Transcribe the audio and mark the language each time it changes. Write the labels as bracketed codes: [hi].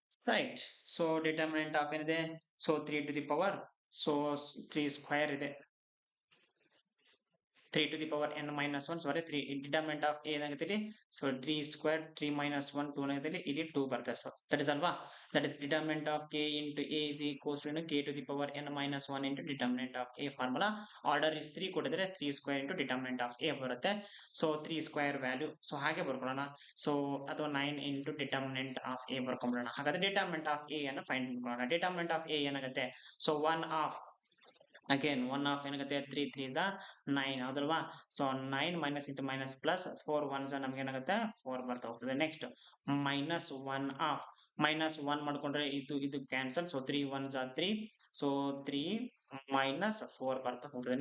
[kn] Right. So determinant of ಏನಿದೆ, so 3 to the power, so 3 square ಇದೆ, 3 to the power n minus 1, sorry 3 determinant of a ಏನಾಗುತ್ತೆ ಇಲ್ಲಿ, so 3 square 3 minus 1 2 ಏನಾಗುತ್ತೆ ಇಲ್ಲಿ 2 ಬರುತ್ತೆ. [en] so that is ಅಲ್ವಾ, that is determinant of k into a is equals to k to the power n minus 1 into determinant of a [kn] formula. Order is 3 ಕೊಟ್ಟಿದ್ರೆ 3 square into determinant of a ಬರುತ್ತೆ. So 3 square value, so ಹಾಗೆ ಬರ್ಕೊಳ್ಳೋಣ. So ಅಥವಾ 9 into determinant of a ಬರ್ಕೊಂಡ್ಬಿಡೋಣ. ಹಾಗಾದ್ರೆ determinant of a ಅನ್ನು find ಮಾಡ್ಕೊಳ್ಳೋಣ. Determinant of a ಏನಾಗುತ್ತೆ, so 1 of, again 1 of ಏನಾಗುತ್ತೆ 3 3s 9 ಹೌದಲ್ವಾ. So 9 minus into minus plus 4 1s ನಮ್ಗೆ ಏನಾಗುತ್ತೆ 4 ಬರ್ತಾ ಹೋಗ್ತದೆ. ನೆಕ್ಸ್ಟ್ ಮೈನಸ್ 1 ಆಫ್, ಮೈನಸ್ 1 ಮಾಡ್ಕೊಂಡ್ರೆ ಇದು cancel, so 3 1s 3, so 3 minus 4 ಬರ್ತಾ ಹೋಗ್ತದೆ.